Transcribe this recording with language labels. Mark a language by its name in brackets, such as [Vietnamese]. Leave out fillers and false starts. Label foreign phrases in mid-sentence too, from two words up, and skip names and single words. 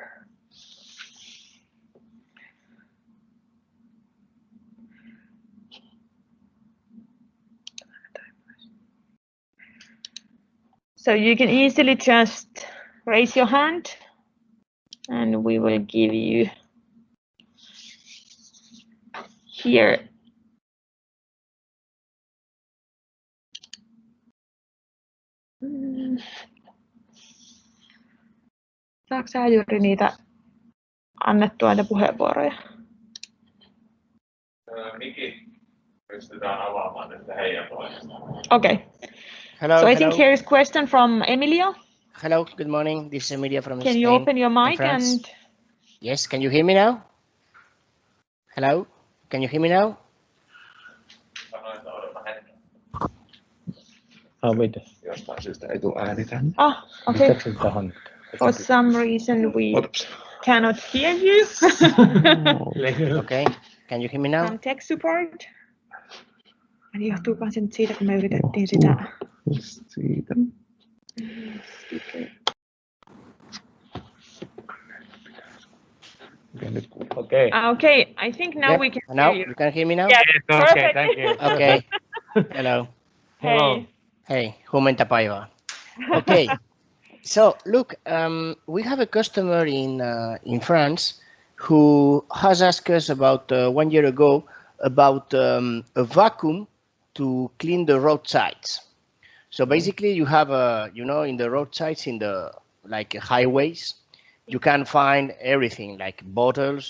[English] So you can easily just raise your hand and we will give you here. [Finnish] Saatko sä juuri niitä annettua näitä puheenvuoroja? Mikki pystytään avaamaan nyt heidän puolestaan. [English] Okay. Hello. So I think here is question from Emilio. Hello, good morning. This is Emilia from Spain. Can you open your mic and? Yes, can you hear me now? Hello, can you hear me now? Wait. [Finnish] Jostain syystä ei tule ääni tänne. [English] Okay. For some reason we cannot hear you. Okay, can you hear me now? From tech support. [Finnish] Eli johtuukohan se nyt siitä, kun me yritettiin sitä? Just siitä. [English] Okay. Okay, I think now we can now hear you. You can hear me now? Yeah, Okay, thank you. Okay. Hello. Hey. [Finnish] Hey, huomenta päivää. [English] Okay. So look, we have a customer in France who has asked us about 1 year ago about a vacuum to clean the roadsides. So basically, you have in the roadsides, in the highways, you can find everything like bottles.